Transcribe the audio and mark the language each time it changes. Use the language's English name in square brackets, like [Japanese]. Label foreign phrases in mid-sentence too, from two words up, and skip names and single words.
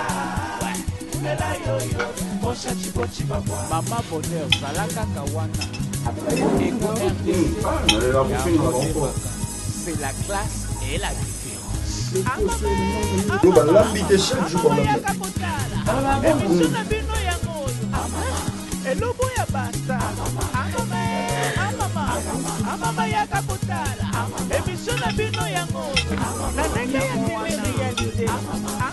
[Lingala] Mama bonheur, zalaka kawana. [French] C'est la classe et la différence. [Lingala] Elobo ya basta amama yaka kotala emission na bino yango na ndenge ya [French] tele réalité